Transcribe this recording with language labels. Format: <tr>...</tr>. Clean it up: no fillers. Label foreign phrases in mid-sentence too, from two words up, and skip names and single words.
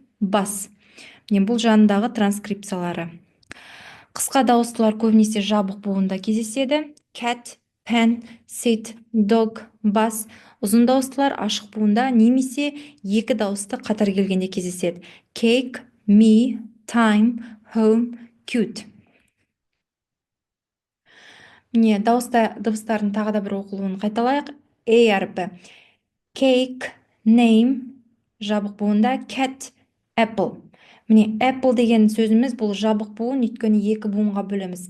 <kk>Бас. Міне бұл жанындағы транскрипциялары. Қысқа дауыстылар көбінесе жабық буында кездеседі.</kk> <en>Cat, pen, sit, dog, бас.</en> <kk>Ұзын дауыстылар ашық буында немесе екі дауысты қатар келгенде кездеседі.</kk> <en>Cake, me, time, home, cute.</en> <kk>Міне дыбыстардың тағы да бір оқылуын қайталайық.</kk> <en>A әріпі. Cake, name,</en> <kk>жабық буында</kk> <en>cat, apple.</en> <kk>Міне apple деген сөзіміз бұл жабық буын, өйткені екі буынға бөлеміз.</kk>